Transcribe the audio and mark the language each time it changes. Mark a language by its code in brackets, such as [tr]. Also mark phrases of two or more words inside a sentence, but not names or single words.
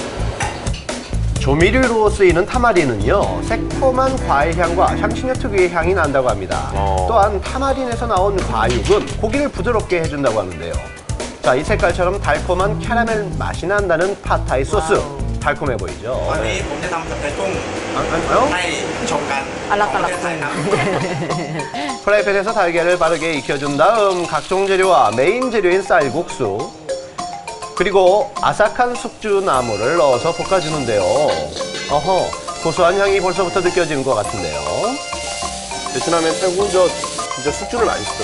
[ko] 조미료로 쓰이는 타마린은요, 새콤한 과일 향과 향신료 특유의 향이 난다고 합니다. 또한 타마린에서 나온 과육은 고기를 부드럽게 해준다고 하는데요. 자, 이 색깔처럼 달콤한 캐러멜 맛이 난다는 팟타이 소스. 달콤해 보이죠? [th] วันนี้ผมจะทำสเต็กกุ้ง ให้ชมกัน [ko] 알락알락. [th] ใส่น้ำ [ko] 프라이팬에서 달걀을 바르게 익혀준 다음 각종 재료와 메인 재료인 쌀국수, 그리고 아삭한 숙주나물을 넣어서 볶아주는데요. 어허, 고소한 향이 벌써부터 느껴지는 것 같은데요. 베트남에 태국 진짜 숙주를 많이 쓰더라고요.